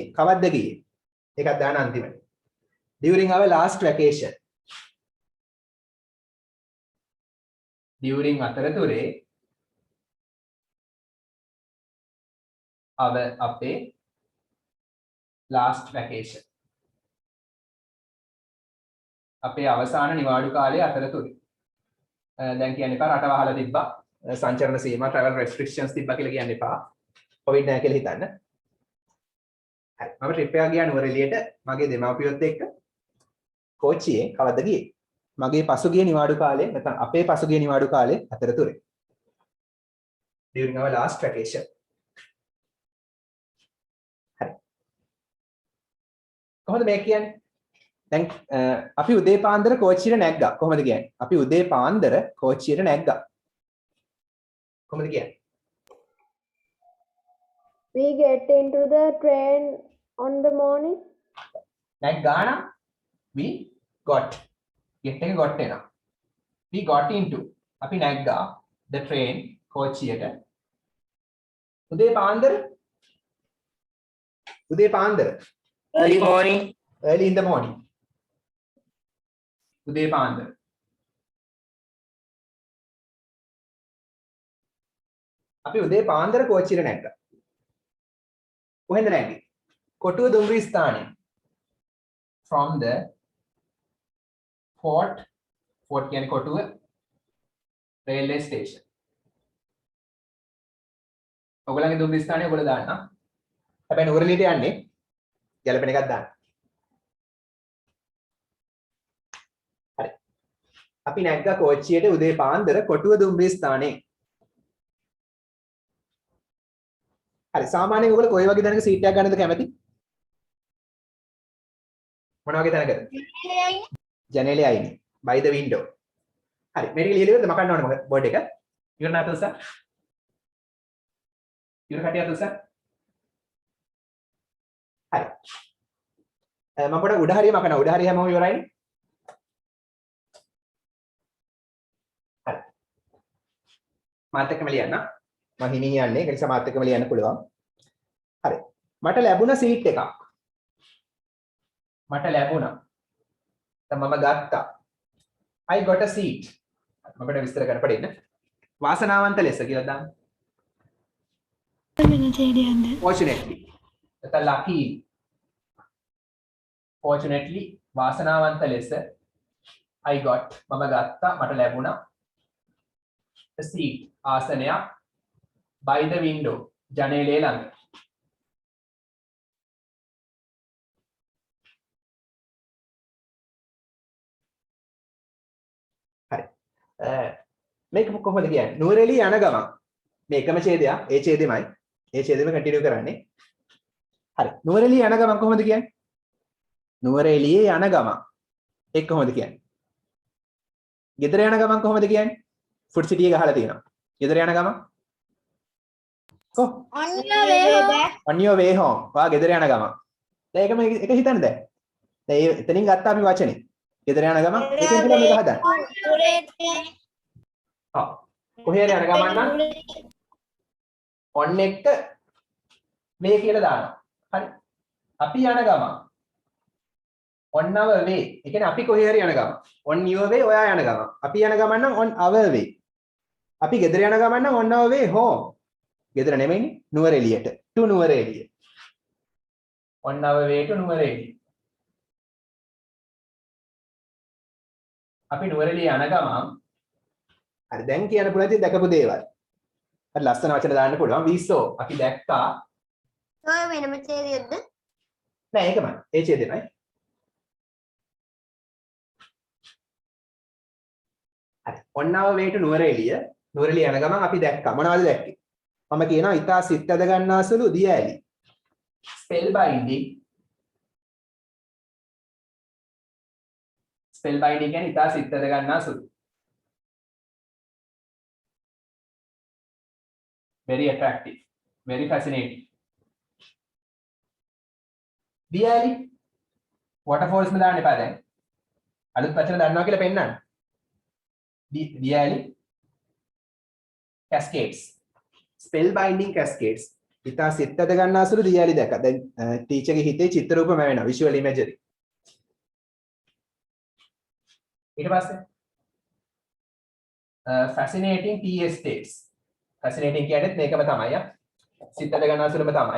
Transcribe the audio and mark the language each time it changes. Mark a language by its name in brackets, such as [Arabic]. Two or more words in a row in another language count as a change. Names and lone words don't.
[Sinhala] කවද්ද ගියේ? ඒකක් දාන අන්තිමට. [English] During our last vacation. During [Sinhala] අතරතුරේ අපේ [English] last vacation. [Sinhala] අපේ අවසාන නිවාඩු කාලයේ අතරතුරේ. දැන් කියන්න එපා රට වහලා තිබ්බා. සංචරණ සීමා travel restrictions තිබ්බා කියලා කියන්න එපා. කොවිඩ් නැහැ කියලා හිතන්න. හරි. මම ට්‍රිප් එකක් ගියා නුවරඑළියට මගේ දෙමව්පියොත් එක්ක කෝච්චියේ. කවද්ද ගියේ? මගේ පසුගිය නිවාඩු කාලේ නැත්නම් අපේ පසුගිය නිවාඩු කාලේ අතරතුරේ. [English] During our last vacation. [Sinhala] හරි. කොහොමද මේ කියන්නේ? දැන් අපි උදේ පාන්දර කෝච්චියට නැග්ගා. කොහොමද කියන්නේ? අපි උදේ පාන්දර කෝච්චියට නැග්ගා. කොහොමද කියන්නේ? [English] We get into the train on the morning. [Sinhala] නැග්ගා නම් [English] we got. get එක got එනවා. we got into [Sinhala] අපි නැග්ගා [English] the train කෝච්චියට. [Sinhala] උදේ පාන්දර [English] Early morning. early in the morning. [Sinhala] උදේ පාන්දර. අපි උදේ පාන්දර කෝච්චියට නැග්ගා. කොහෙන්ද නැග්ගේ? කොටුව දුම්රිය ස්ථානයේ. [English] from the fort [Sinhala] කියන්නේ කොටුව [English] railway station. [Sinhala] ඔයගොල්ලන්ගේ දුම්රිය ස්ථානය ඔයගොල්ලෝ දාන්න. හැබැයි නුවරඑළියට යන්නේ ගැලපෙන එකක් දාන්න. හරි. අපි නැග්ගා කෝච්චියට උදේ පාන්දර කොටුව දුම්රිය ස්ථානයේ. හරි. සාමාන්‍යයෙන් ඔයගොල්ලෝ කොයි වගේ තැනක සීට් එකක් ගන්නද කැමති? මොන වගේ තැනකද? ජනේලේ අයිනේ. [English] by the window. [Sinhala] හරි මේ ටික ලියලා ඉවරද මකන්න ඕනේ මොකද බෝඩ් එක ඉවර නැතද සර් ඉවර කටියද සර් හරි මම පොඩ උඩ හරිය මකන උඩ හරිය හැමෝම ඉවරයිනේ හරි මාත් එක්කම ලියන්න මම හිමින් යන්නේ ඒක නිසා මාත් එක්කම ලියන්න පුළුවන් හරි මට ලැබුණ සීට් එකක් මට ලැබුණා දැන් මම ගත්තා [English] I got a seat [Sinhala] මම විස්තර කරන්න පඩින්න වාසනාවන්ත ලෙස කියලා දාන්න fortunately නැත්නම් lucky fortunately වාසනාවන්ත ලෙස [English] I got [Sinhala] මම ගත්තා මට ලැබුණා [English] a seat [Sinhala] ආසනයක් [English] by the window [Sinhala] ජනේලයේ ළඟ මේක කොහොමද කියන්නේ නුවරඑළිය යන ගමන් මේ එකම ඡේදයක් ඒ ඡේදෙමයි ඒ ඡේදෙම කන්ටිනියු කරන්නේ හරි නුවරඑළිය යන ගමන් කොහොමද කියන්නේ නුවරඑළියේ යන ගමන් ඒක කොහොමද කියන්නේ ගෙදර යන ගමන් කොහොමද කියන්නේ ෆුඩ් සිටි එක ගහලා තියෙනවා ගෙදර යන ගමන් කො [English] On your way home. on your way home [Sinhala] වා ගෙදර යන ගමන් දැන් ඒකම එක හිතන්න දැන් එතනින් ගත්තා අපි වචනේ ගෙදර යන ගමන් එකෙන් කියලා මේක හදන්න [English] On your way. [Sinhala] කොහේ හරි යන ගමන් නම් on එක way කියලා දානවා. හරි. අපි යන ගමන් [English] on our way. [Sinhala] ඒ කියන්නේ අපි කොහේ හරි යන ගමන්. [English] on your way [Sinhala] ඔයා යන ගමන්. අපි යන ගමන් නම් [English] on our way. [Sinhala] අපි ගෙදර යන ගමන් නම් [English] on our way home. [Sinhala] ගෙදර නෙමෙයිනේ නුවරඑළියට. [English] to නුවරඑළිය. on our way to නුවරඑළිය. [Sinhala] අපි නුවරඑළිය යන ගමන් හරි දැන් කියන්න පුළුවන් ඉතින් දැකපු දේවල්. හරි ලස්සන වචන දාන්න පුළුවන්. [English] we saw [Sinhala] අපි දැක්කා. ඔය වෙනම ඡේදයක්ද? නෑ ඒකමයි. ඒ ඡේදෙමයි. හරි. [English] on our way to [Sinhala] නුවරඑළිය. නුවරඑළිය යන ගමන් අපි දැක්කා. මොනවද දැක්කේ? මම කියනවා ඉතා සිත් ඇද ගන්නාසුළු දියඇලි. [English] spell binding. spell binding [Sinhala] කියන්නේ ඉතා සිත් ඇද ගන්නාසුළු. [English] very attractive, very fascinating. [Sinhala] දියඇලි waterfalls में දාන්න එපා දැන්. අලුත් වචන දන්නවා කියලා පෙන්නන්න. දියඇලි cascades. [English] spell binding cascades. [Sinhala] ඉතා සිත් ඇද ගන්නාසුළු දියඇලි දැක්කා. දැන් ටීචර්ගේ හිතේ චිත්‍ර රූපම වෙනවා [English] visual imagery. [Sinhala] ඊට පස්සේ [English] fascinating tea estates. [Sinhala] fascinating කියන්නේත් මේකම තමයි ආ. සිත් ඇද ගන්නාසුළුම තමයි.